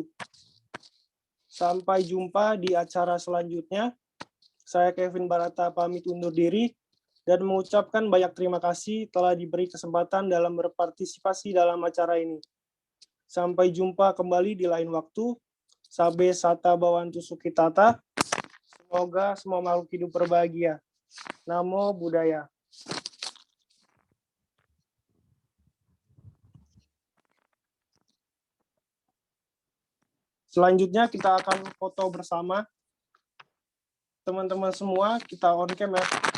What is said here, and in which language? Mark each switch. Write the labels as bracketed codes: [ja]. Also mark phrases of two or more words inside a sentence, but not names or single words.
[id] Sampai jumpa di acara selanjutnya. Saya Kevin Barata pamit undur diri dan mengucapkan banyak terima kasih telah diberi kesempatan dalam berpartisipasi dalam acara ini. Sampai jumpa kembali di lain waktu. [pi] Sabe sata bawantu sukitata. [id] Semoga semua makhluk hidup berbahagia. [pi] Namo Buddhaya. [id] Selanjutnya kita akan foto bersama. Teman-teman semua kita [en] on cam [id] ya.